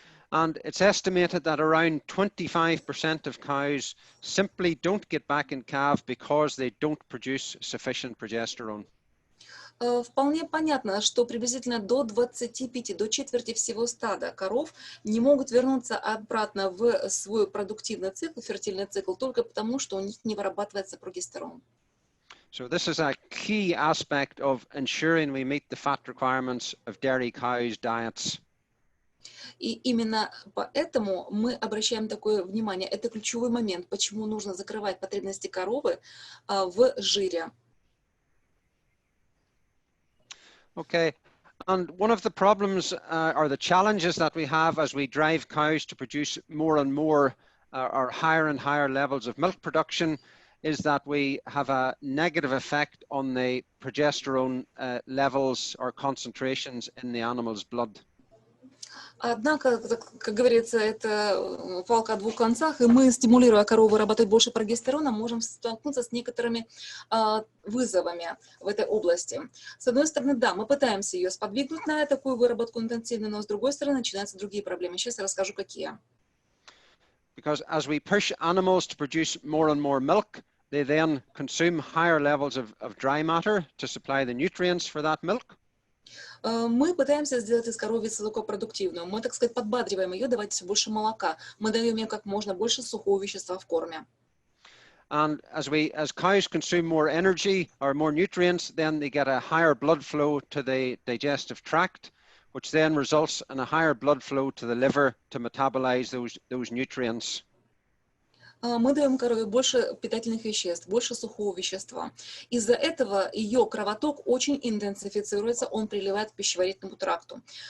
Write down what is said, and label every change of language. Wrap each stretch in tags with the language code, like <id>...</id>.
<en>And it's estimated that around 25% of cows simply don't get back in calve because they don't produce sufficient progesterone.</en> <ru>Вполне понятно, что приблизительно до 25, до четверти всего стада коров не могут вернуться обратно в свой продуктивный цикл, фертильный цикл, только потому, что у них не вырабатывается прогестерон.</ru> <en>So this is a key aspect of ensuring we meet the fat requirements of dairy cows' diets.</en> <ru>И именно поэтому мы обращаем такое внимание. Это ключевой момент, почему нужно закрывать потребности коровы в жире.</ru> <en>Okay, and one of the problems or the challenges that we have as we drive cows to produce more and more or higher and higher levels of milk production is that we have a negative effect on the progesterone levels or concentrations in the animal's blood.</en> <ru>Однако, как говорится, это палка о двух концах, и мы, стимулируя корову работать больше прогестерона, можем столкнуться с некоторыми вызовами в этой области. С одной стороны, да, мы пытаемся ее сподвигнуть на такую выработку интенсивную, но с другой стороны начинаются другие проблемы. Сейчас я расскажу, какие.</ru> <en>Because as we push animals to produce more and more milk, they then consume higher levels of dry matter to supply the nutrients for that milk.</en> <ru>Мы пытаемся сделать из коровицы высокопродуктивную. Мы, так сказать, подбадриваем ее давать все больше молока. Мы даем ей как можно больше сухого вещества в корме.</ru> <en>And as cows consume more energy or more nutrients, then they get a higher blood flow to the digestive tract, which then results in a higher blood flow to the liver to metabolize those nutrients.</en> <ru>Мы даем корове больше питательных веществ, больше сухого вещества. Из-за этого ее кровоток очень интенсифицируется, он приливает к пищеварительному тракту.</ru>